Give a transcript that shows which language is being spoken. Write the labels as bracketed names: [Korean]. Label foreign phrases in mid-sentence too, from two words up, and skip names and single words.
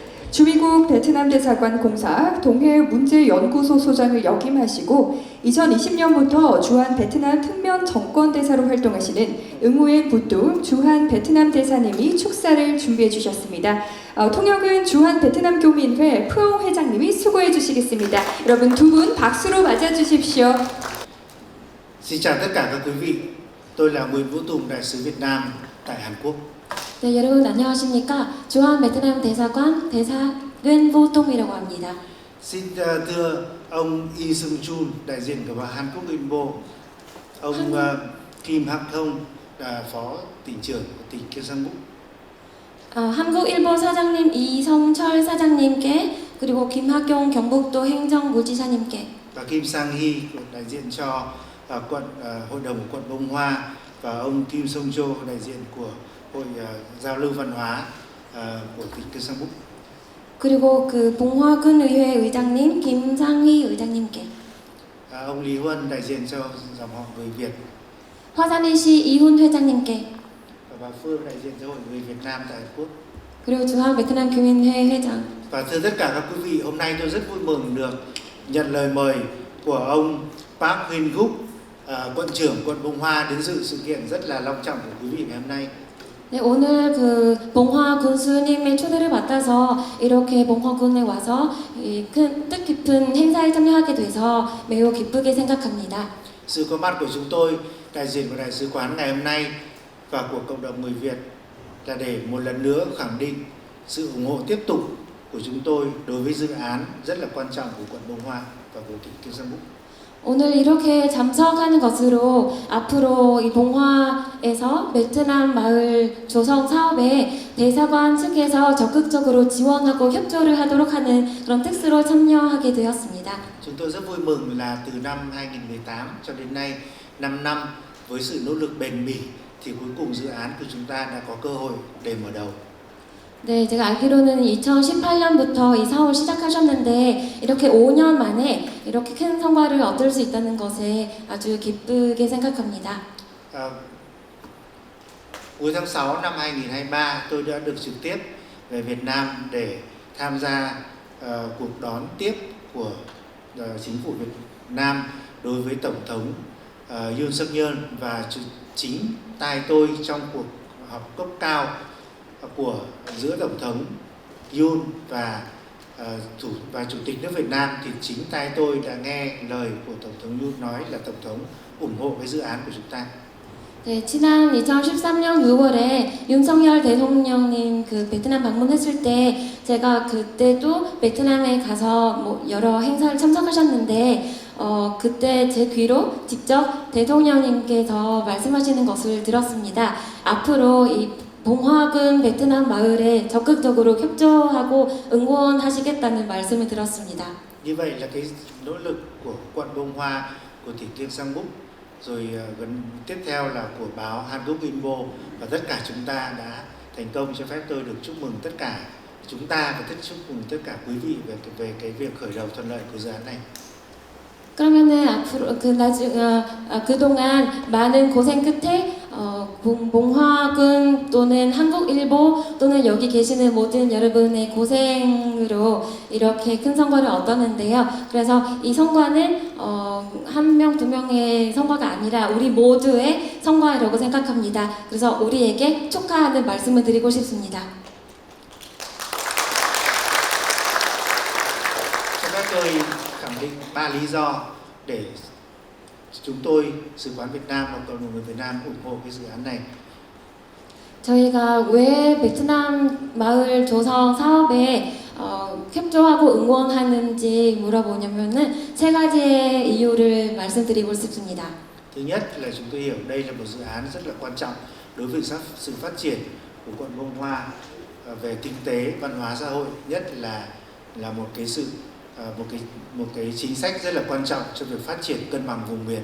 [Korean] 주미국 베트남 대사관 공사 동해 문제연구소 소장을 역임하시고 2020년부터 주한 베트남 특면 정권대사로 활동하시는 응우엔 부뚱 주한 베트남 대사님이 축사를 준비해 주셨습니다. 통역은 주한 베트남 교민회 푸옹 회장님이 수고해 주시겠습니다. 여러분 두 분 박수로 맞아 주십시오. [Vietnamese] Xin chào tất cả các quý vị. Tôi là Nguyễn Vũ Tùng, đại sứ Việt Nam tại Hàn Quốc. [Korean] 네, 여러분 안녕하십니까? 주한 베트남 대사관 대사 윤보통이라고 합니다. [Vietnamese] Xin thưa ông Yi Seung Chun, đại diện của Hàn Quốc Inbo, ông Kim Hak Thông, phó tỉnh trưởng của tỉnh Gyeongbuk. [Korean] 한국일보 사장님 이성철 사장님께 그리고 김학용 경북도 행정부지사님께 [Vietnamese] Và Kim Sang Hee, đại diện cho hội đồng quận Bông Hoa, và ông Kim Song Jo, đại diện của hội giao lưu văn hóa của tỉnh Gyeongbuk. [Korean] 그리고 그 봉화군 의회 의장님 김상희 의장님께 [Vietnamese] Ông Lý Huân, đại diện cho dòng họ người Việt. [Korean] 화산이시 이훈 회장님께 [Vietnamese] Và bà Phương, đại diện cho hội người Việt Nam tại Hàn Quốc. [Korean] 그리고 주한 베트남 교민회 회장. [Vietnamese] Và thưa tất cả các quý vị, hôm nay tôi rất vui mừng được nhận lời mời của ông Park Huynh Guk, quận trưởng quận Bông Hoa đến dự sự kiện rất là long trọng của quý vị ngày hôm nay. [Korean] 네, 오늘 그 봉화 군수님의 초대를 받아서 이렇게 봉화군에 와서 이 큰 뜻깊은 행사에 참여하게 돼서 매우 기쁘게 생각합니다. [Vietnamese] Sự có mặt của chúng tôi, đại diện của đại sứ quán ngày hôm nay và của cộng đồng người Việt là để một lần nữa khẳng định sự ủng hộ tiếp tục của chúng tôi đối với dự án rất là quan trọng của quận Bông Hoa và của tỉnh Gyeongbuk. [Korean] 오늘 이렇게 참석하는 것으로 앞으로 이 봉화에서 베트남 마을 조성 사업에 대사관 측에서 적극적으로 지원하고 협조를 하도록 하는 그런 뜻으로 참여하게 되었습니다. [Vietnamese] Chúng tôi rất vui mừng là từ năm 2018 cho đến nay 5 năm với sự nỗ lực bền bỉ thì cuối cùng dự án của chúng ta đã có cơ hội để mở đầu. [Korean] 네, 제가 알기로는 2018년부터 이 사업을 시작하셨는데 이렇게 5년 만에 이렇게 큰 성과를 얻을 수 있다는 것에 아주 기쁘게 생각합니다. [Vietnamese] Cuối tháng 6 năm 2023 tôi đã được trực tiếp về Việt Nam để tham gia cuộc đón tiếp của chính phủ Việt Nam đối với Tổng thống Yoon Suk Yeol và chính tay tôi trong cuộc họp cấp cao của giữa Tổng thống Yoon và Chủ tịch nước Việt Nam thì chính tay tôi đã nghe lời của Tổng thống Yoon nói là Tổng thống ủng hộ cái dự án của chúng ta. [Korean] 네, 지난 2013년 6월에 윤석열 대통령님 그 베트남 방문했을 때 제가 그때도 베트남에 가서 뭐 여러 행사를 참석하셨는데 그때 제 귀로 직접 대통령님께서 말씀하시는 것을 들었습니다. 앞으로 이 봉화군 베트남 마을에 적극적으로 협조하고 응원하시겠다는 말씀을 들었습니다. [Vietnamese] Như vậy là cái nỗ lực của quận Bông Hoa, của tỉnh Kiêng Sang Búc, rồi gần tiếp theo là của báo Hanguk Inbo và tất cả chúng ta đã thành công. Cho phép tôi được chúc mừng tất cả chúng ta và chúc mừng tất cả quý vị về cái việc khởi đầu thuận lợi của dự án này. [Korean] 그러면은 앞으로 그동안 많은 고생 끝에 봉화군 또는 한국일보 또는 여기 계시는 모든 여러분의 고생으로 이렇게 큰 성과를 얻었는데요. 그래서 이 성과는 한 명, 두 명의 성과가 아니라 우리 모두의 성과라고 생각합니다. 그래서 우리에게 축하하는 말씀을 드리고 싶습니다. [Vietnamese] Cho phép tôi khẳng định 3 lý do để chúng tôi, Sứ quán Việt Nam và cộng đồng người Việt Nam ủng hộ cái dự án này. [Korean] 저희가 왜 베트남 마을 조성 사업에 협조하고 응원하는지 물어보냐면은 세 가지의 이유를 말씀드리고 싶습니다. [Vietnamese] Thứ nhất là chúng tôi hiểu đây là một dự án rất là quan trọng đối với sự phát triển của quận Bông Hoa về kinh tế, văn hóa, xã hội, nhất là một cái chính sách rất là quan trọng cho việc phát triển cân bằng vùng miền.